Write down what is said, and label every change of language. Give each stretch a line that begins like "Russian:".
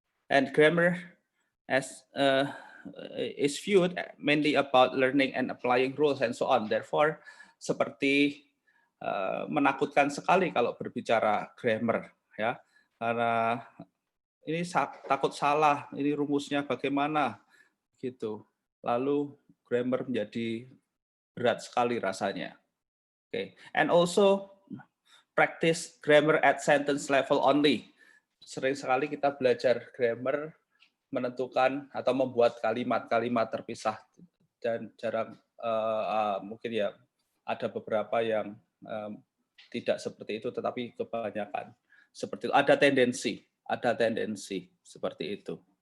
English: And grammar as is viewed mainly about learning and applying rules and so on.
Indonesian: Therefore, seperti menakutkan sekali kalau berbicara grammar, ya, karena ini takut salah, ini rumusnya bagaimana gitu. Lalu grammar menjadi berat sekali rasanya. Okay.
English: And also practice grammar at sentence level only.
Indonesian: Sering sekali kita belajar grammar menentukan atau membuat kalimat-kalimat terpisah, dan jarang mungkin ya ada beberapa yang tidak seperti itu, tetapi kebanyakan seperti itu. Ada tendensi seperti itu.